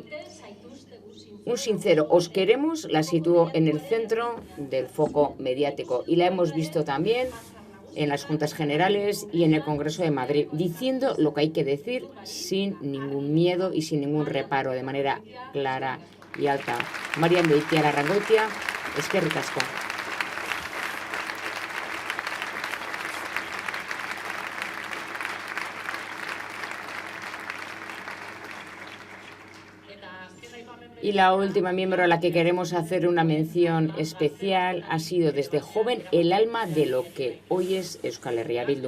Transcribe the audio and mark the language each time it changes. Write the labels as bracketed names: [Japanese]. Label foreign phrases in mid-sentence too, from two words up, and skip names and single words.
[Spanish] Un sincero "os queremos" la situó en el centro del foco mediático y la hemos visto también en las Juntas Generales y en el Congreso de Madrid, diciendo lo que hay que decir sin ningún miedo y sin ningún reparo, de manera clara y alta. [Basque] María Beitialarrangoitia, eskerrik asko. [Spanish] Y la última miembro a la que queremos hacer una mención especial ha sido desde joven el alma de lo que hoy es Euskal Herria Bildu.